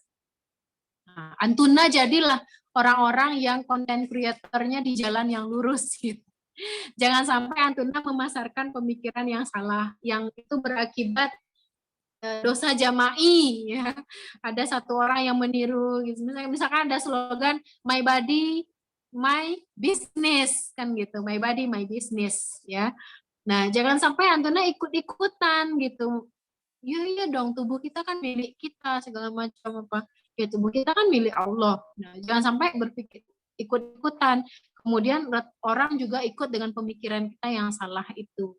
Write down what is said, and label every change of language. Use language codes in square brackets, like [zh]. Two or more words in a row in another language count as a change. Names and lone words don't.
[id] Nah, Antuna jadilah orang-orang yang content creatornya di jalan yang lurus gitu. Jangan sampai Antuna memasarkan pemikiran yang salah, yang itu berakibat dosa jama'i, ya. Ada satu orang yang meniru gitu. Misalkan ada slogan [en] my body my business, [id] kan gitu, [en] my body my business, [id] ya. Nah, jangan sampai Antuna ikut-ikutan gitu. Iya dong, tubuh kita kan milik kita, segala macam apa. Ya, tubuh kita kan milik Allah. Nah, jangan sampai berpikir ikut-ikutan. Kemudian orang juga ikut dengan pemikiran kita yang salah itu.